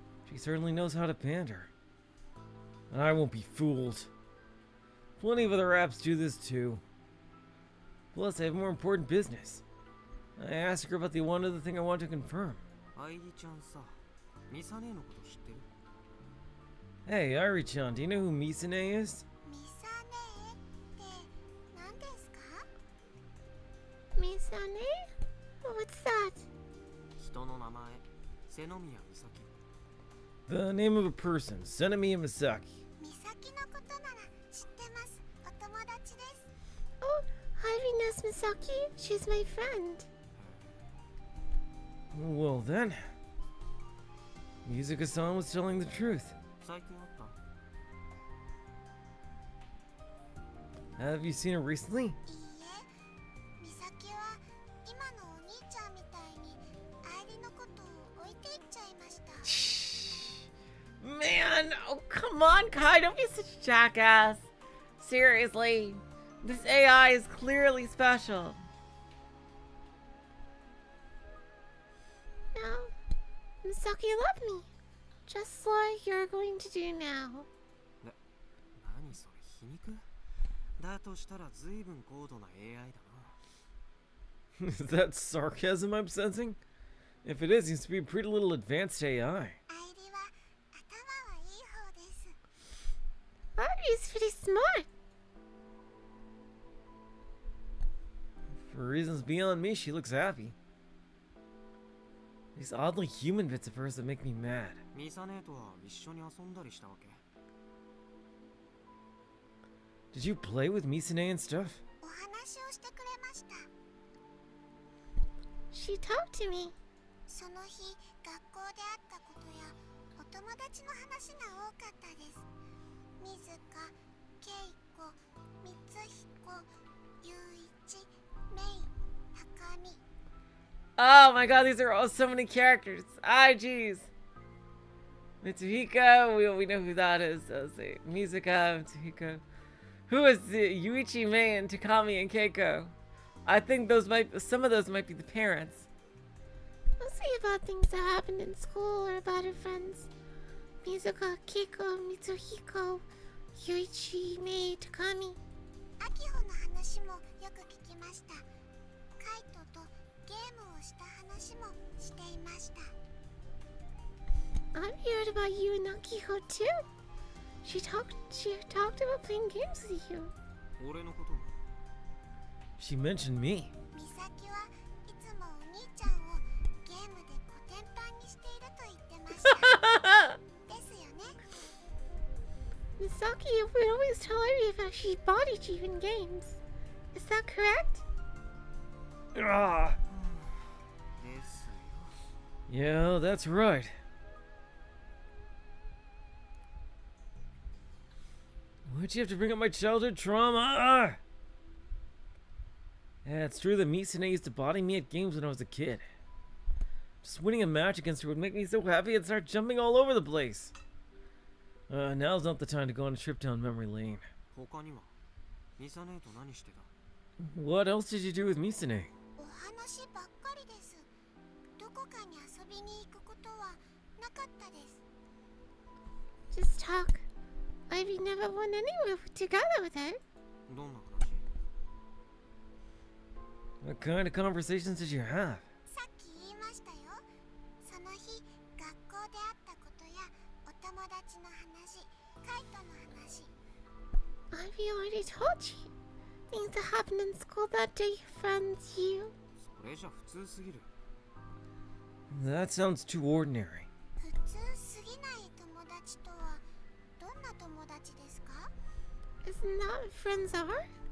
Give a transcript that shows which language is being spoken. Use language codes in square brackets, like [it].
[en] She certainly knows how to pander. And I won't be fooled. Plenty of other apps do this too. Plus, I have more important business. I asked her about the one other thing I want to confirm. [ja] 愛梨ちゃんさ、ミサ姉のこと知ってる？ [en] Hey, Airi-chan, do you know who Misane is? [ja] ミサネって何ですか？ [en] Misane? What's that? [ja] 人の名前瀬ノ宮美咲 [en] The name of a person, Senomiya Misaki. [ja] ミサキのことなら知ってます。お友達です。 [en] Oh, Ivy knows Misaki. She's my friend. Well then, Mizuka-san was telling the truth. [ja] 最近あった [en] Have you seen her recently? [ja] いいえ、ミサキは今のお兄ちゃんみたいに愛理のことを置いていっちゃいました。 [en] Man, oh come on, Kai, don't be such a jackass. Seriously, this AI is clearly special. Now, Misaki loved me. Just like you're going to do now. [ja] 何それ皮肉だとしたら随分高度な AI だな [en] Is that sarcasm I'm sensing? If it is, it seems to be a pretty little advanced AI. [ja] 愛理は頭はいい方です。 [en] Ivy's pretty smart. For reasons beyond me, she looks happy. These oddly human bits of hers that make me mad. [ja] ミサネとは一緒に遊んだりしたわけ [en] Did you play with Misane and stuff? [ja] お話をしてくれました。 [en] She talked to me. [ja] その日、学校であったことやお友達の話が多かったです。水香、ケイコ、光彦、雄一、メイ、高見。 [en] Oh my god, these are all so many characters. Ay, jeez. Mitsuhiko, we know who that is. Let's see. Mizuka, Mitsuhiko. Who is Yuichi, Mei, and Takami and Keiko? I think some of those might be the parents. Mostly about things that happened in school or about her friends. Mizuka, Keiko, Mitsuhiko, Yuichi, Mei, Takami. [ja] アキホの話もよく聞きました。カイトとゲームをした話もしていました。 [en] I've heard about you and Akiho too. She talked about playing games with you. [ja] 俺のことも [en] She mentioned me. [ja] ミサキはいつもお兄ちゃんをゲームでコテンパンにしていると言ってました。ですよね。 [en] Misaki would always tell Ivy that she bodied you in games. Is that correct? Ah, [ja] ですよ [en] yeah, that's right. Why'd you have to bring up my childhood trauma? Ah! Yeah, it's true that Misane used to body me at games when I was a kid. Just winning a match against her would make me so happy I'd start jumping all over the place. Now's not the time to go on a trip down memory lane. [ja] 他にはミサネと何してた [en] What else did you do with Misane? [ja] お話ばっかりです。どこかに遊びに行くことはなかったです。 [en] Just talk. Ivy never went anywhere together with her. [ja] どんな話 [en] What kind of conversations did you have? [ja] さっき言いましたよ。その日、学校であったことやお友達の話、カイトの話。 [en] Ivy already told you. Things that happened in school that day, friends, you. [ja] それじゃ普通すぎる [en] That sounds too ordinary. [ja] 普通すぎない友達とはどんな友達ですか？ [en] Isn't that what friends are?